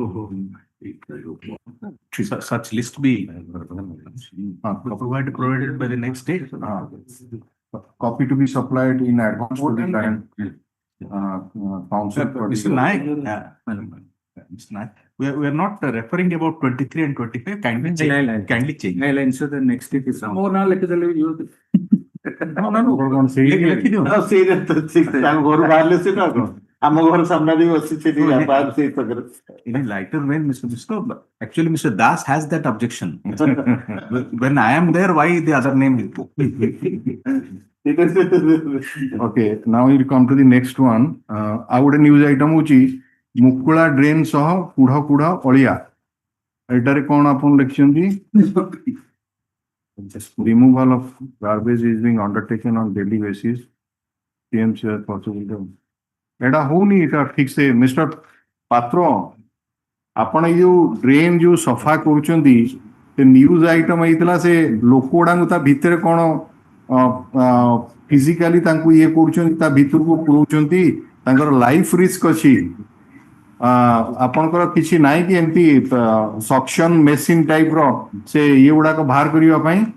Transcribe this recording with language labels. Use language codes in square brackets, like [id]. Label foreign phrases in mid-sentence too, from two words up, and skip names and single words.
[en] Such list be provided by the next day. copy to be supplied in advance to the current council for Mr. Naik, Mr. Naik, we are not referring about 23 and 25. Kindly change. Kindly change. I'll ensure the next week is on. [or] ମୋ ନାଁ ଲେଖିଦେଲେ ବି ଯିବ No. ଲେଖିଦିଅ। ସେଇଟା ତ ଠିକ ତାଙ୍କ ଘରୁ ବାହାରିଲେ ସେ ନା କଣ ଆମ ଘର ସାମ୍ନାରେ ବି ଅଛି ସେଠି ବାହାର ସେଇ ପାଖରେ [en] In a lighter vein, Mr. Misko, actually, Mr. Das has that objection. When I am there, why the other name is? okay now we come to the next one [or] ଆଉ ଗୋଟେ [en] news item [or] ହଉଛି ମୁକୁଳା ଡ୍ରେନ୍ ସହ କୁଢ କୁଢ ଅଳିଆ ଏଟାରେ କଣ ଆପଣ ଲେଖିଛନ୍ତି [en] removal of garbage is being undertaken on daily basis TMC as possible [or] ଏଟା ହଉନି ଏଟା ଠିକ ସେ ମିଷ୍ଟର ପାତ୍ର ଆପଣ ଏଇ ଯୋଉ ଡ୍ରେନ୍ ଯୋଉ ସଫା କରୁଛନ୍ତି ସେ [en] news item [or] ହେଇଥିଲା ସେ ଲୋକ ଗୁଡାଙ୍କୁ ତା ଭିତରେ କଣ ଫିଜିକାଲି ତାଙ୍କୁ ଇଏ କରୁଛନ୍ତି ତା ଭିତରକୁ ପୁରଉଛନ୍ତି ତାଙ୍କର [en] life risk [or] ଅଛି ଆପଣଙ୍କର କିଛି ନାହିଁ କି ଏମିତି [en] suction machine type [or] ର ସେ ଇଏ ଗୁଡାକ ବାହାର କରିବା ପାଇଁ